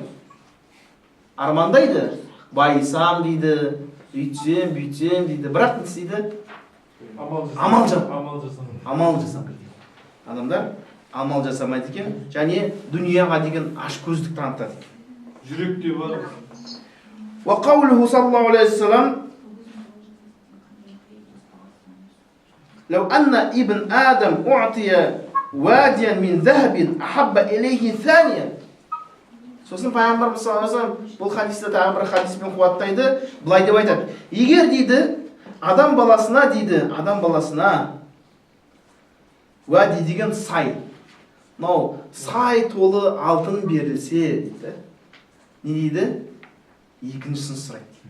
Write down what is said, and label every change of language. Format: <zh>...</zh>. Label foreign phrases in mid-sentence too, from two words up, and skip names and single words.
<kk>Армандайды. Байысам дейді, үйтсем дейді. Бірақ не істейді? Амал жасамайды. Адамдар амал жасамайды екен. Және дүнияға деген ашкөздік танытады екен. Жүректе бар.</kk> <ar>وقوله صلى الله عليه وسلم لو أن ابن آدم أعطي واديا من ذهب أحب إليه ثانيا."</ar> <kk>Сосын пайғамбарымыз</kk> <ar>صلى الله عليه وسلم</ar> <kk>бұл хадисті тағы бір хадиспен қуаттайды. Былай деп айтады: "Егер дейді адам баласына вади деген сай, сай толы алтын берілсе" дейді. Не дейді? Екіншісін сұрайды.</kk>